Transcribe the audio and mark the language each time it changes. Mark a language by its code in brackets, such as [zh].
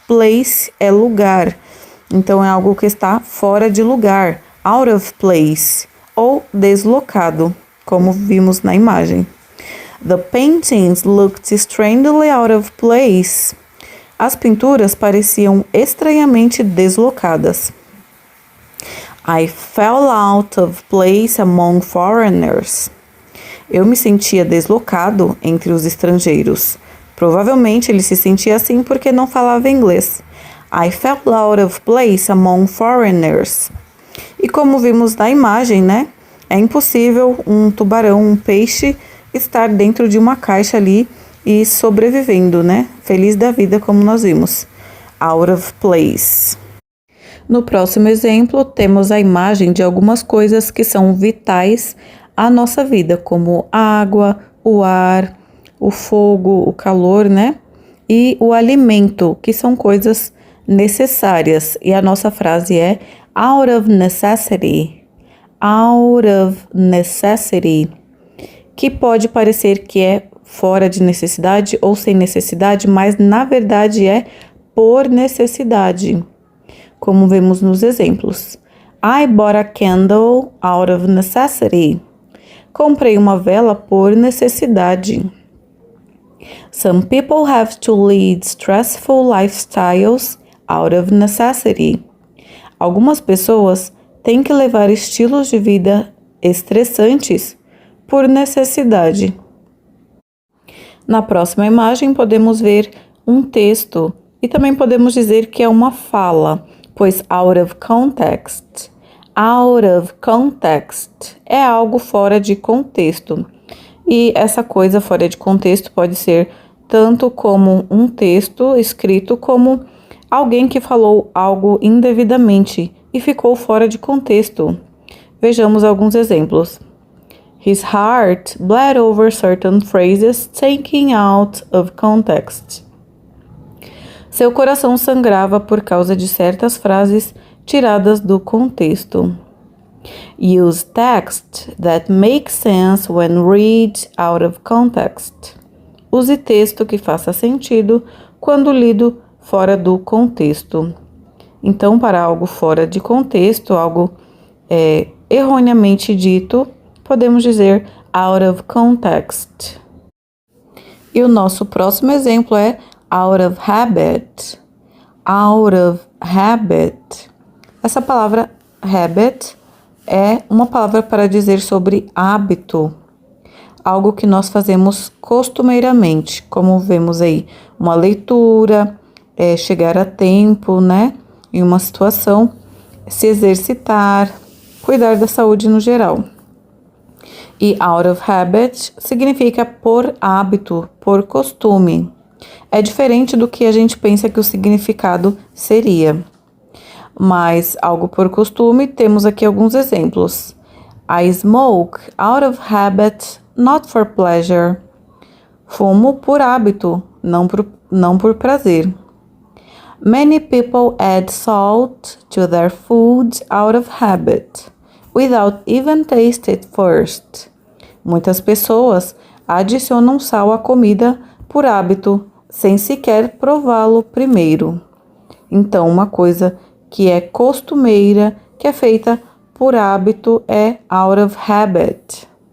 [pt] Place é lugar, então é algo que está fora de lugar, out of place, ou deslocado, como vimos na imagem. [en] The paintings looked strangely out of place. [pt] As pinturas pareciam estranhamente deslocadas. [en] I fell out of place among foreigners. [pt] Eu me sentia deslocado entre os estrangeiros. Provavelmente ele se sentia assim porque não falava inglês. [en] I fell out of place among foreigners. [pt] E como vimos na imagem, né? É impossível um tubarão, um peixe, estar dentro de uma caixa ali e sobrevivendo, né? Feliz da vida, como nós vimos. Out of place. No próximo exemplo, temos a imagem de algumas coisas que são vitais à nossa vida, como a água, o ar, o fogo, o calor, né? E o alimento, que são coisas necessárias. E a nossa frase é out of necessity. Out of necessity. Que pode parecer que é fora de necessidade ou sem necessidade, mas na verdade é por necessidade, como vemos nos exemplos. [en] I bought a candle out of necessity. [pt] Comprei uma vela por necessidade. [en] Some people have to lead stressful lifestyles out of necessity. [pt] Algumas pessoas têm que levar estilos de vida estressantes por necessidade. Na próxima imagem podemos ver um texto e também podemos dizer que é uma fala, pois out of context. Out of context é algo fora de contexto. E essa coisa fora de contexto pode ser tanto como um texto escrito como alguém que falou algo indevidamente e ficou fora de contexto. Vejamos alguns exemplos. [en] His heart bled over certain phrases taken out of context. [pt] Seu coração sangrava por causa de certas frases tiradas do contexto. [en] Use text that makes sense when read out of context. [pt] Use texto que faça sentido quando lido fora do contexto. Então, para algo fora de contexto, algo erroneamente dito, podemos dizer out of context. E o nosso próximo exemplo é out of habit. Out of habit. Essa palavra habit é uma palavra para dizer sobre hábito. Algo que nós fazemos costumeiramente, como vemos aí, uma leitura, chegar a tempo, né? Em uma situação, se exercitar, cuidar da saúde no geral. E out of habit significa por hábito, por costume. É diferente do que a gente pensa que o significado seria. Mas algo por costume, temos aqui alguns exemplos. [en] I smoke out of habit, not for pleasure. [pt] Fumo por hábito, não por prazer. [en] Many people add salt to their food out of habit, without even taste it first. [pt] Muitas pessoas adicionam sal à comida por hábito, sem sequer prová-lo primeiro. Então, uma coisa que é costumeira, que é feita por hábito, é out of habit.